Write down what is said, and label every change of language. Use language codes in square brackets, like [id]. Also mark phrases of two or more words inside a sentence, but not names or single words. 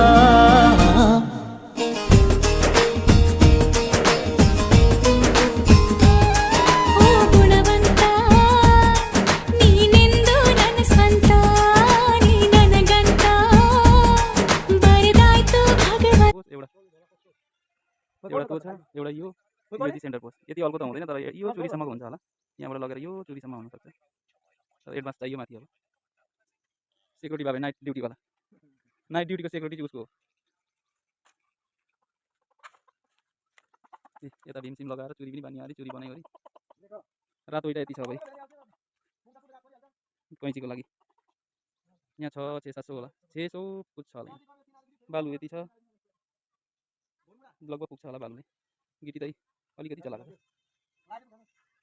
[kn] ಓ ಗುಣವಂತ ನೀನೆಂದು ನನ್ನ ಸ್ವಂತ ನೀ ನನಗಂತ ಬರೆದಾಯ್ತು ಭಗವಂತ [ne] एउटा तो छ एउटा यो यति [en] center post [ne] यति अल्को त हुँदैन तर यो चुरीसम्मको हुन्छ होला यहाँबाट लगेर यो चुरीसम्म हुनसक्छ तर एडभान्स चाहियो माथि अब सेक्युरिटी भयो [en] night dutyवाला night dutyको security [ne] चाहिँ उसको हो यता भीमसिम लगाएर चुरी पनि बानियो अरे चुरी बनायो अरे रातो इँटा यति छ भाइ कैँचीको लागि यहाँ छ 600-700 होला 600 पुग्छ होला बालु यति छ लगभग पुग्छ होला बालुले गिटी चाहिँ अलिकति चलाएको